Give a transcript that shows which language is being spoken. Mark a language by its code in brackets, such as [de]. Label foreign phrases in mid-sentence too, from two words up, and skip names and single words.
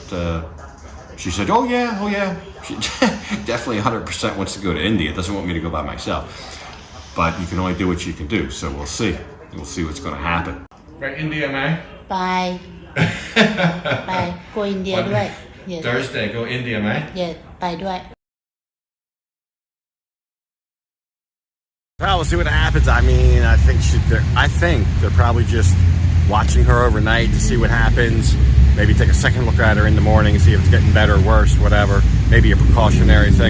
[en] She said, oh yeah. She definitely 100% wants to go to India. Doesn't want me to go by myself. But you can only do what you can do. So we'll see. We'll see what's going to happen. Right, India, man? Bye. Bye. Go India ด้วย Yes. Thursday, go India, man? Yes. [th] ไปด้วย [en] Well, we'll see what happens. I mean, I think they're probably just watching her overnight to see what happens. Maybe take a second look at her in the morning and see if it's getting better or worse, whatever. Maybe a precautionary thing.